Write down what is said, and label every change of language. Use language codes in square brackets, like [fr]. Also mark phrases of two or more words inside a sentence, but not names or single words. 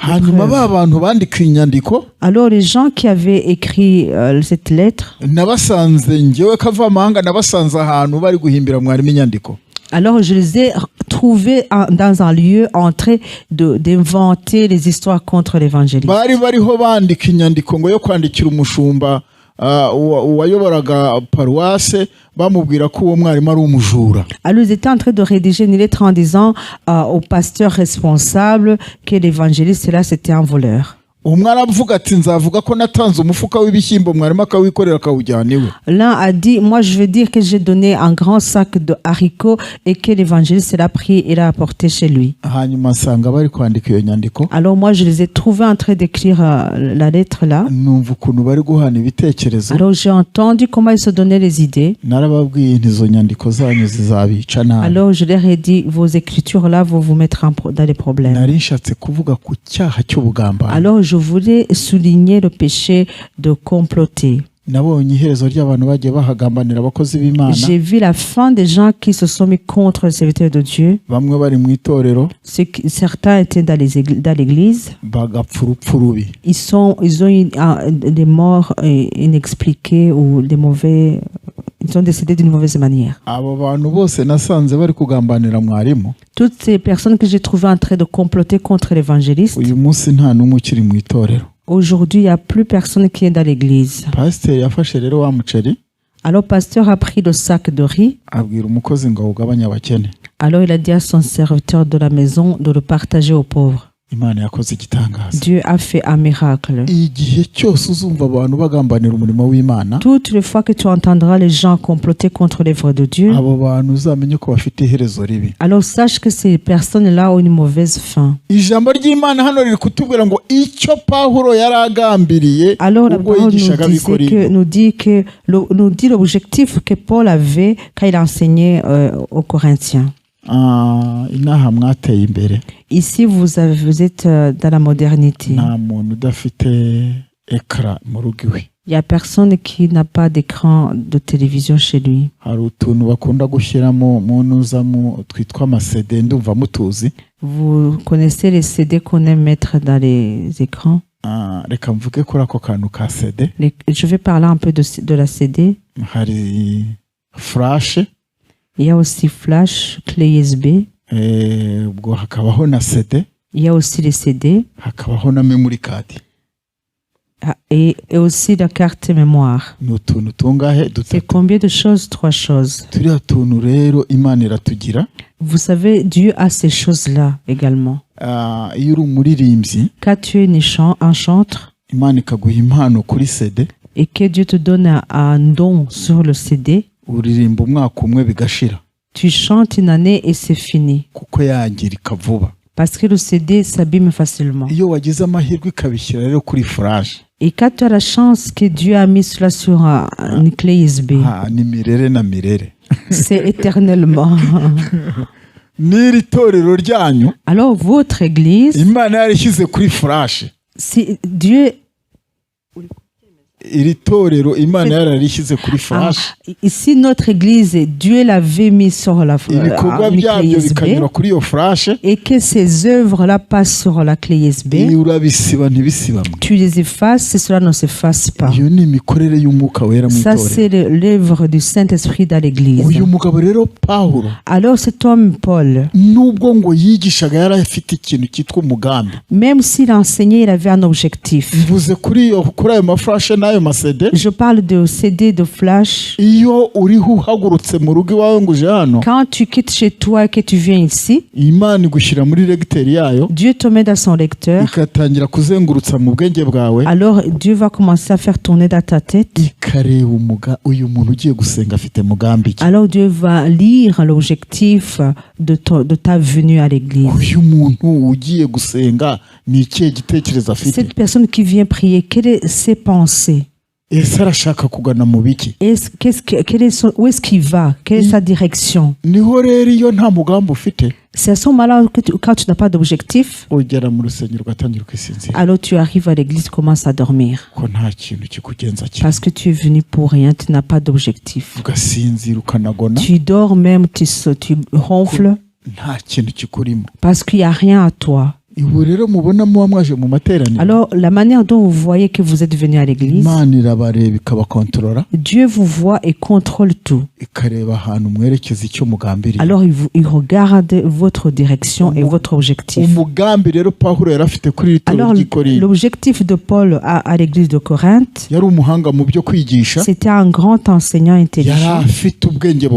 [fr] Alors les gens qui avaient écrit cette lettre, alors je les ai trouvés dans un lieu en train d'inventer les histoires contre l'évangéliste. Alors ils étaient en train de rédiger une lettre en disant au pasteur responsable que l'évangéliste là c'était un voleur. [rw] umwe aravuga ati nzavuga ko natanze umufuka w'ibishyimbo mwarimu akawikorera akawujyana iwe. [fr] L'un a dit, moi je veux dire que j'ai donné un grand sac de haricots et que l'évangéliste l'a pris et l'a apporté chez lui. [rw] hanyuma asanga bari kwandika iyo nyandiko, [fr] Alors moi je les ai trouvés en train d'écrire la lettre là. [rw] numva ukuntu bari guhana ibitekerezo. [fr] Alors j'ai entendu comment ils se donnaient les idées. [rw] narababwiye nti izo nyandiko zanyu zizabica nabi. [fr] Alors je leur ai dit, vos écritures là vont vous mettre dans des problèmes. [rw] nari nshatse kuvuga ku cyaha cy'ubugambanyi. [fr] Alors je voulais souligner le péché de comploter. [rw] nabonye iherezo ry'abantu bagiye bahagambanira abakozi b'Imana, [fr] J'ai vu la fin des gens qui se sont mis contre les serviteurs de Dieu. [rw] bamwe bari mu itorero [fr] Certains étaient dans l'église. [rw] bagapfa urupfu rubi. [fr] Ils ont eu des morts inexpliquées ou des mauvais. Ils ont décédé d'une mauvaise manière. [rw] abo bantu bose nasanze bari kugambanira mwarimu. [fr] Toutes ces personnes que j'ai trouvées en train de comploter contre l'évangéliste, [rw] uyu munsi nta n'umwe ukiri mu itorero. [fr] aujourd'hui, il n'y a plus personne qui est dans l'église. [rw] pasiteri yafashe rero wa muceri [fr] Alors, pasteur a pris le sac de riz. [rw] abwira umukozi ngo awugabanye abakene. [fr] Alors, il a dit à son serviteur de la maison de le partager aux pauvres. [rw] Imana yakoze igitangaza. [fr] Dieu a fait un miracle. [rw] igihe cyose uzumva abantu bagambanira umurimo w'Imana, [fr] Toutes les fois que tu entendras les gens comploter contre l'œuvre de Dieu, [rw] abo bantu uzamenye ko bafite iherezo ribi. [fr] alors sache que ces personnes-là ont une mauvaise fin. [rw] ijambo ry'Imana hano riri kutubwira ngo icyo Pawulo yari agambiriye [fr] Alors la [rw] ubwo [fr] parole [rw] yigishaga [fr] nous dit l'objectif que Paul avait quand il enseignait aux Corinthiens. [rw] inaha mwateye imbere. [fr] Ici, vous êtes dans la modernité. [rw] nta muntu udafite ekara mu rugo iwe. [fr] Il n'y a personne qui n'a pas d'écran de télévision chez lui. [rw] hari utuntu bakunda gushyiramo mu ntuzamo twitwa amasede, ndumva mutuzi. [fr] Vous connaissez les CD qu'on aime mettre dans les écrans? [rw] reka mvuge kuri ako kantu ka sede. [fr] Je vais parler un peu de la CD. [rw] hari flash, [fr] Il y a aussi flash, clé USB. [rw] ubwo hakabaho na sede, [fr] Il y a aussi les CD [rw] hakabaho na [en] memory card. [fr] et aussi la carte mémoire. [rw] ni utuntu tungahe [fr] C'est [rw] dutatu. [fr] combien de choses? 3 choses. [rw] turiya tuntu rero Imana iratugira. [fr] Vous savez, Dieu a ces choses-là également. [rw] iyo uri umuririmbyi, [fr] Quand tu es un chanteur [rw] Imana ikaguha impano kuri sede, [fr] et que Dieu te donne un don sur le CD, [rw] uririmba umwaka umwe bigashira, [fr] tu chantes une année et c'est fini. [rw] kuko yangirika vuba. [fr] Parce que le CD s'abîme facilement. [rw] iyo wagize amahirwe ikabishyira rero kuri flash, [fr] Et quand tu as la chance que Dieu a mis cela sur une clé USB, [rw] ni mirere na mirere. [fr] c'est éternellement. [rw] n'iri torero ryanyu [fr] Alors votre église, [rw] Imana yarishyize kuri flash. [fr] si Dieu... [rw] iri torero Imana yararishyize kuri flash. [fr] Ici, notre église, Dieu l'avait mis sur la [rw] ibikorwa [fr] une clé [rw] byabyo [fr] USB [rw] bikanyura kuri iyo flash. [fr] et que ces œuvres-là passent sur la clé USB. [rw] iyo urabisiba ntibisibamwe. [fr] Tu les effaces et cela ne s'efface pas. [rw] iyo ni imikorere y'umwuka wera mu [fr] Ça, [rw] itorero. [fr] c'est l'œuvre du Saint-Esprit dans l'église. [rw] uyu mugabo rero Pawulo, [fr] Alors cet homme, Paul, [rw] nubwo ngo yigishaga yari afite ikintu cyitwa umugambi. [fr] même s'il enseignait, il avait un objectif. [rw] mvuze kuri ayo maflashe n'ayo masede. [fr] Je parle de CD, de flash. [rw] iyo uriho uhagurutse mu rugo iwawe ngo uje hano, [fr] Quand tu quittes chez toi et que tu viens ici, [rw] Imana igushyira muri regiteri yayo, [fr] Dieu te met dans son lecteur. [rw] ikatangira kuzengurutsa mu bwenge bwawe, [fr] Alors Dieu va commencer à faire tourner dans ta tête. [rw] ikareba uyu muntu ugiye gusenga afite mugambi ki. [fr] Alors Dieu va lire l'objectif de ta venue à l'église. [rw] uyu muntu ugiye gusenga ni ikihe gitekerezo afite. [fr] Cette personne qui vient prier, quelles sont ses pensées? [rw] ese arashaka kugana mu biki. [fr] Où est-ce qu'il va? Quelle est sa direction? [rw] niho rero iyo nta mugambi ufite, [fr] C'est à ce moment-là que quand tu n'as pas d'objectif, [rw] ugera mu rusengero ugatangira kwisinzira, [fr] alors tu arrives à l'église, commences à dormir. [rw] ko nta kintu kikugenza kimwe. [fr] Parce que tu es venu pour rien, tu n'as pas d'objectif. [rw] ugasinzira ukanagona, [fr] Tu dors même, tu ronfles, [rw] nta kintu kikurimo. [fr] parce qu'il n'y a rien à toi. [rw] ibu rero mubona muba mwaje mu materaniro, [fr] Alors, la manière dont vous voyez que vous êtes venu à l'église, [rw] Imana irabareba ikabakontorora, [fr] Dieu vous voit et contrôle tout. [rw] ikareba ahantu mwerekeza icyo mugambiriye. [fr] Alors, il regarde votre direction et votre objectif. [rw] umugambi rero Pawulo yari afite kuri iri torero [fr] Alors, [rw] ry'i Korinto, [fr] l'objectif de Paul à l'église de Corinthe, [rw] yari umuhanga mu byo kwigisha, [fr] c'était un grand enseignant [rw] yari [fr] intelligent. [rw] afite ubwenge buhanitse,